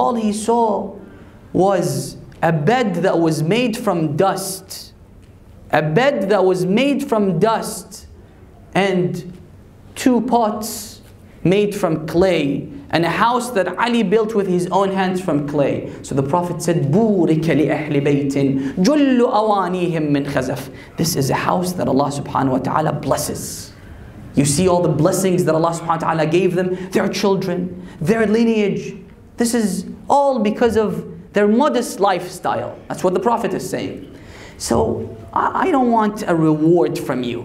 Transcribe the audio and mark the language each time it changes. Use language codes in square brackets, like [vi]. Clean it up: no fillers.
[en] All he saw was a bed that was made from dust. A bed that was made from dust. And 2 pots made from clay. And a house that Ali built with his own hands from clay. [ar] So the Prophet said, بُورِكَ لِأَهْلِ بَيْتٍ جُلُّ أَوَانِيهِمْ مِنْ خَزَفٍ. [en] This is a house that Allah subhanahu wa ta'ala blesses. You see all the blessings that Allah subhanahu wa ta'ala gave them, their children, their lineage. This is all because of their modest lifestyle. That's what the Prophet is saying. So I don't want a reward from you.